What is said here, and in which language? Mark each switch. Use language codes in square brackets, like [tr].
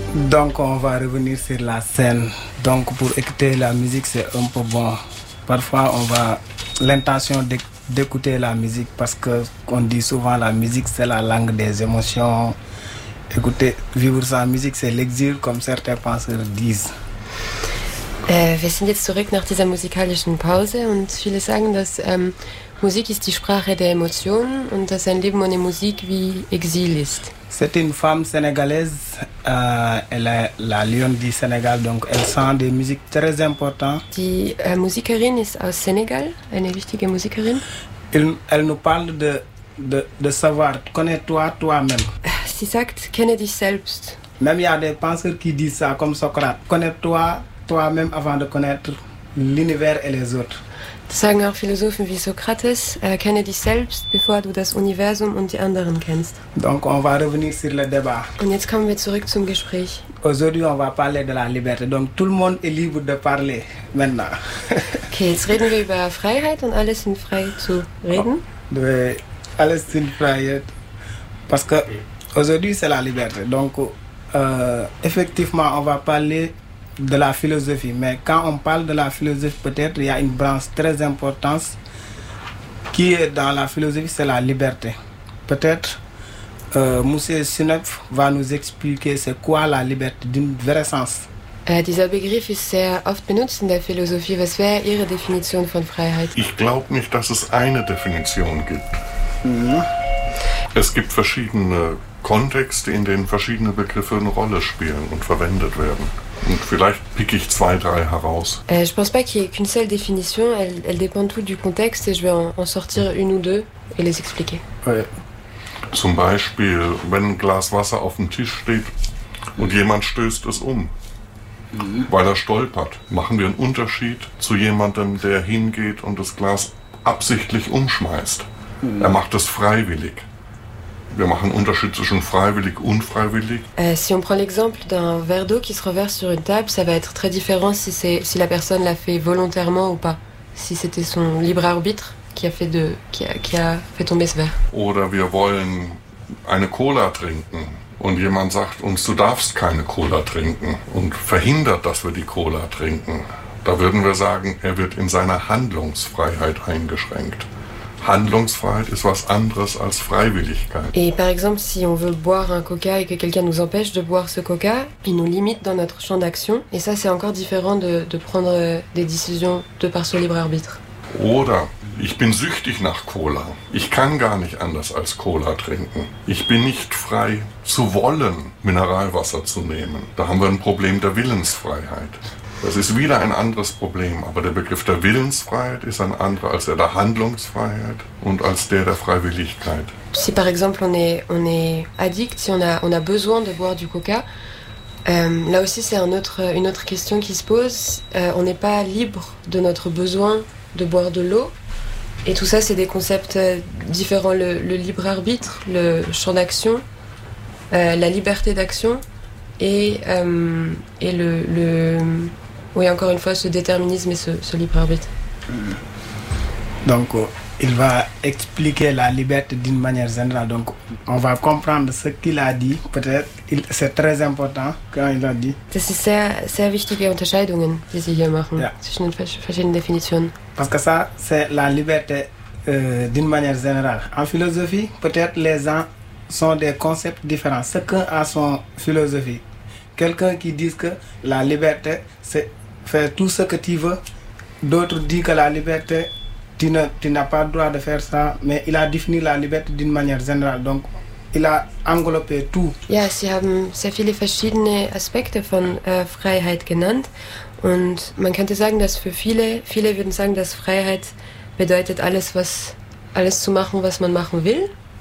[fr] Donc on va revenir sur la scène. Donc pour écouter la musique, c'est un peu bon. Parfois on va l'intention d'écouter la musique parce que on dit souvent la musique c'est la langue des émotions. Écouter, vivre sans musique, c'est l'exil, comme certains penseurs disent. [de] Wir sind jetzt zurück nach dieser musikalischen Pause und viele sagen, dass Musik ist die Sprache der Emotionen und dass ein Leben ohne Musik wie Exil ist. [fr] C'est une femme sénégalaise, elle est la Lionne du Sénégal, donc elle sent des musiques très importantes. [de] Die Musikerin ist aus Senegal, eine wichtige Musikerin. [fr] Elle nous parle de savoir, connais-toi toi-même. [de] Sie sagt, kenne dich selbst. [fr] Même il y a des penseurs qui disent ça, comme Socrate, connais-toi toi-même avant de connaître l'univers et les autres. [de] Das sagen auch Philosophen wie Sokrates, kenne dich selbst, bevor du das Universum und die anderen kennst. [fr] Donc on va revenir sur le débat. [de] Und jetzt kommen wir zurück zum Gespräch. [fr] Aujourd'hui on va parler de la liberté. Donc tout le monde est libre de parler maintenant. [de] Okay, jetzt reden wir über Freiheit und alle sind frei zu reden. Oh, oui, alle sind frei. [fr] Parce que aujourd'hui c'est la liberté. Donc effectivement on va parler de la philosophie, mais quand on parle de la philosophie, peut-être il y a une branche très importante qui est dans la philosophie, c'est la liberté. Peut-être Monsieur Sinep va nous expliquer c'est quoi la liberté d'une vraie sens. [de] Dieser Begriff ist sehr oft benutzt in der Philosophie. Was wäre Ihre Definition von Freiheit? Ich glaube nicht, dass es eine Definition gibt. Mhm. Es gibt verschiedene Kontexte, in denen verschiedene Begriffe eine Rolle spielen und verwendet werden. Und vielleicht pick ich zwei, drei heraus. [fr] Je pense pas qu'il y ait qu'une seule définition, elle dépend tout du contexte et je vais en sortir une ou deux et les expliquer. Ouais. [de] Zum Beispiel, wenn ein Glas Wasser auf dem Tisch steht und jemand stößt es um, weil er stolpert, machen wir einen Unterschied zu jemandem, der hingeht und das Glas absichtlich umschmeißt. Mhm. Er macht es freiwillig. Wir machen Unterschied zwischen freiwillig und unfreiwillig. [fr] Si on prend l'exemple d'un verre d'eau qui se renverse sur une table, ça va être très différent si la personne l'a fait volontairement ou pas. Si c'était son libre arbitre qui a fait tomber ce verre. [de] Oder wir wollen eine Cola trinken und jemand sagt uns, du darfst keine Cola trinken und verhindert, dass wir die Cola trinken. Da würden wir sagen, er wird in seiner Handlungsfreiheit eingeschränkt. Handlungsfreiheit ist was anderes als Freiwilligkeit. [fr] Et par exemple, si on veut boire un coca et que quelqu'un nous empêche de boire ce coca, il nous limite dans notre champ d'action. Et ça, c'est encore différent de prendre des décisions de par son libre arbitre. [de] Oder ich bin süchtig nach Cola. Ich kann gar nicht anders als Cola trinken. Ich bin nicht frei zu wollen, Mineralwasser zu nehmen. Da haben wir ein Problem der Willensfreiheit. Das ist wieder ein anderes Problem, aber der Begriff der Willensfreiheit ist ein anderer als der Handlungsfreiheit und als der Freiwilligkeit. [fr] Si par exemple on est addict, si on a besoin de boire du coca, là aussi c'est une autre question qui se pose. On n'est pas libre de notre besoin de boire de l'eau. Et tout ça c'est des concepts différents, le libre arbitre, le champ d'action, la liberté d'action. Et le oui, encore une fois, ce déterminisme et ce libre arbitre. Donc, il va expliquer la liberté d'une manière générale. Donc, on va comprendre ce qu'il a dit. Peut-être, c'est très important quand il a dit. [de] Das ist sehr, sehr wichtige Unterscheidungen, die Sie hier machen, ja. Zwischen den verschiedenen Definitionen. [fr] Parce que ça, c'est la liberté d'une manière générale. En philosophie, peut-être les gens sont des concepts différents. Chacun a son philosophie. Quelqu'un qui dit que la liberté, c'est faire tout ce que tu veux. D'autres disent que la liberté, tu n'as pas le droit de faire ça. Mais il a défini la liberté d'une manière générale. Donc, il a englobé tout. [de] Ja, Sie haben sehr viele verschiedene Aspekte von Freiheit genannt. Und man könnte sagen, dass für viele würden sagen, dass Freiheit bedeutet, alles zu machen, was man machen will.